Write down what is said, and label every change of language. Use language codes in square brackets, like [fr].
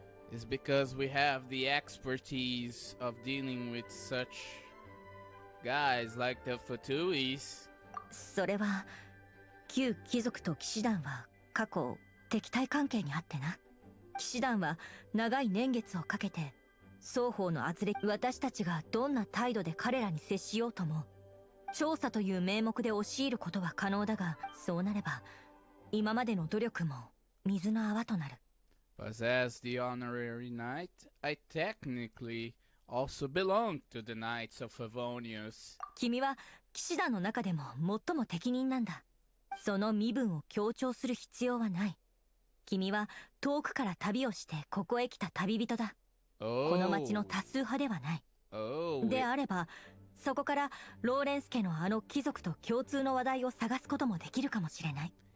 [en] It's because we have the expertise of dealing with such guys like the Fatuis. [ja] それは旧貴族と騎士団は過去敵対関係にあってな。騎士団は長い年月をかけて双方の圧力、私たちがどんな態度で彼らに接しようとも調査という名目で押し入ることは可能だが、そうなれば今までの努力も水の泡となる。 [en] But as the honorary knight, I technically also belong to the Knights of Favonius. [ja] 君は騎士団の中でも最も適任なんだ。その身分を強調する必要はない。君は遠くから旅をしてここへ来た旅人だ。この町の多数派ではない。 [en] Oh, [ja] であればそこからローレンス家のあの貴族と共通の話題を探すこともできるかもしれない。